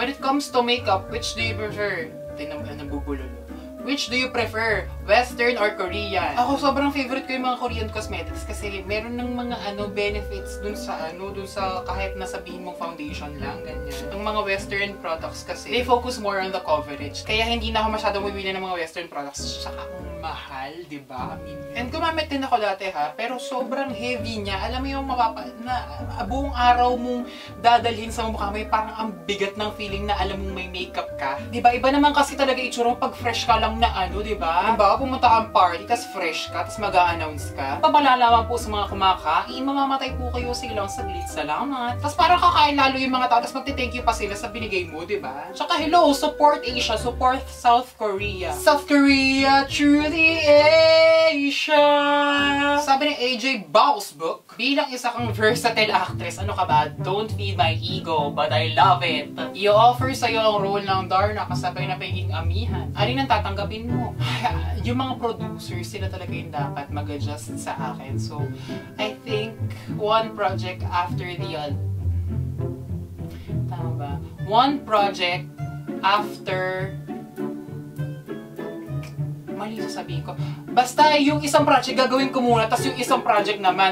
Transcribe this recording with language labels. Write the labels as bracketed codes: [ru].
[en] When it comes to makeup, which do you prefer? Nabubulolo. Which do you prefer? Western or Korean? [tl] Ako sobrang favorite ko yung mga Korean cosmetics kasi meron ng mga benefits dun sa kahit na sabihin mong foundation lang, ganyan. Yung mga Western products kasi, [en] they focus more on the coverage. [tl] Kaya hindi na ako masyadong bumili ng mga Western products. Tsaka mahal, di ba? And gumamit din ako dati ha, pero sobrang heavy niya. Alam mo yung buong araw mong dadalhin sa mukha mo, parang ang bigat ng feeling na alam mong may makeup ka. Di ba? Iba naman kasi talaga itsura pag fresh ka lang na ano, di ba? Diba? Pumunta kang party, tas fresh ka, tas mag-a-announce ka. Pabalalaman po sa mga kumakain, mamamatay po kayo sa ilang saglit. Salamat. Tas parang kakain lalo yung mga tao, tas magti-thank you pa sila sa binigay mo, di ba? Tsaka hello, support Asia, support South Korea. South Korea, truth the Asia! Sabi ni AJ Bousbook, bilang isa kang versatile actress, ano ka ba? [en] Don't feed my ego, but I love it. [tl] I-offer sa'yo ang role ng Darna kasabay na pagiging amihan. Alin ang tatanggapin mo? Yung mga producers, sila talaga yung dapat mag-adjust sa akin. [en] So, I think one project after the other. [tl] Tama ba? [en] One project after... [tl] Mali sasabihin ko. Basta yung isang project gagawin ko muna, tapos yung isang project naman.